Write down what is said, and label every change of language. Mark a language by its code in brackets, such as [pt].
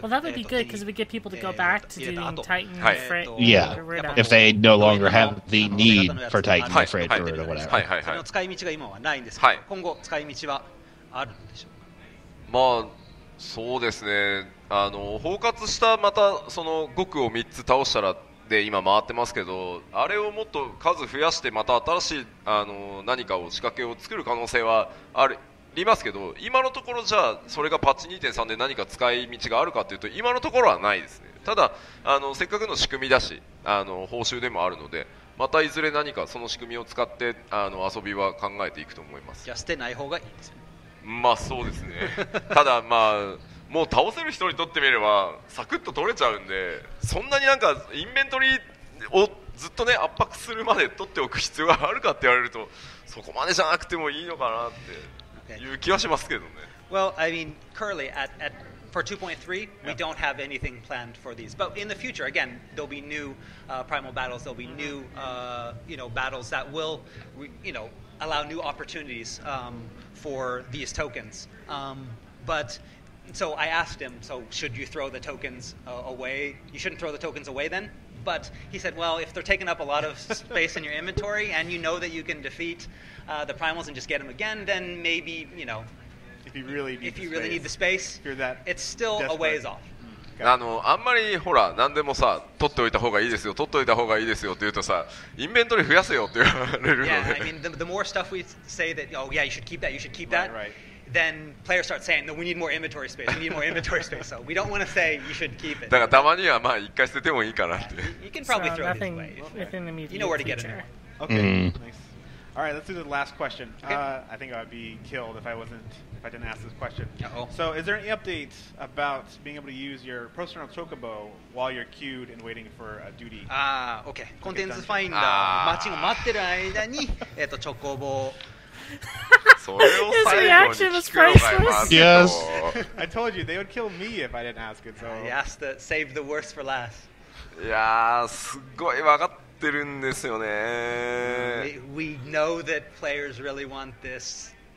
[en] Well, that would be good because we get people to go back to doing Titan Hi. Frit. Yeah, if they no longer have the need for Titan Frit or [ja] はい [en] whatever. [ja] はいはいその使い道が今はないんですけど、はい今後使い道はあるんでしょう。まあそうですね、包括したまたその5区を3つ倒したらで今回ってますけど、あれをもっと数増やしてまた新しい何かを仕掛けを作る可能性はありますけど、今のところじゃあそれがパッチ 2.3 で何か使い道があるかというと今のところはないですね。ただせっかくの仕組みだし報酬でもあるので、またいずれ何かその仕組みを使って遊びは考えていくと思います。じゃあ捨てない方がいいですよね。まあそうですねただまあもう倒せる人にとってみればサクッと取れちゃうんで、そんなになんかインベントリーをずっとね圧迫するまで取っておく必要があるかって言われるとそこまでじゃなくてもいいのかなっていう気はしますけどね。 [en] Well, I mean, currently for 2.3, we don't have anything planned for these. But in the future, again, there'll be new primal battles. There'll be new, battles that will, allow new opportunities for these tokens. But so I asked him, so should you throw the tokens away? You shouldn't throw the tokens away then. But he said, well, if they're taking up a lot of space in your inventory and you know that you can defeat the primals and just get them again, then maybe, If you really need the space, you're that it's still a desperate. ways off. [ja] あんまりほら何でもさ取っておいた方がいいですよ取っておいた方がいいですよって言うとさインベントリ増やせよって言われるので [en] Yeah, I mean, the more stuff we say that, oh yeah, you should keep that, Right. then players start saying, no, we need more inventory space, we need more inventory space. So we don't want to say you should keep it. [ja] だからたまにはまあ一回捨ててもいいかなって。 [en] You can probably So throw these nothing away. within the immediate You know where to get it. future. Okay. Mm. Nice. All right, let's do the last question. Okay. I think I would be killed if I didn't ask this question. Uh-oh. So, is there any update about being able to use your personal Chocobo while you're queued and waiting for a duty? [ja] OK。コンテンツファインダあーー、待ちが待ってる間に、チョコボ。それを最後に聞くのがまずい [en] Yes. [ja] と [en] I told you they would kill me if I didn't ask it. So, He asked to save the worst for last. [ja] いやーすっごい分かってるんですよね。 [en] We know that players really want this.